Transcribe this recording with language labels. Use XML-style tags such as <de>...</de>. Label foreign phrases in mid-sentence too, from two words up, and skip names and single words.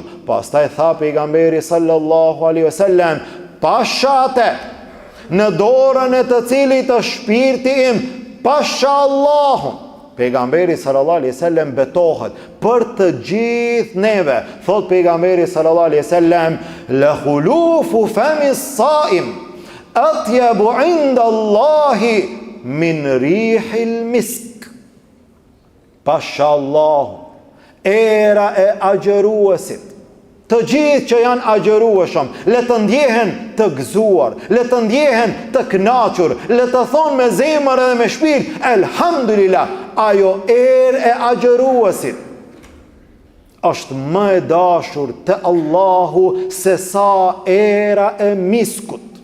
<sq>Pastaj tha pejgamberi</sq> <ar>صلى الله عليه وسلم,</ar> <sq>pashate në dorën e të cilit është shpirti im, pasha Allahun, Pejgamberi</sq> <ar>صلى الله عليه وسلم</ar> <sq>betohet për të gjithë neve. Thot pejgamberi</sq> <ar>صلى الله عليه وسلم, لخلوف فم الصائم أطيب عند الله من ريح المسك.</ar> <sq>Pashallahu, era e agjëruesit, të gjithë që janë agjërueshëm, le të ndjehen të gëzuar, le të ndjehen të kënaqur, le të thonë me zemër edhe me shpirt, elhamdulillah, ajo erë e agjëruesit është më e dashur te Allahu se sa era e miskut.</sq>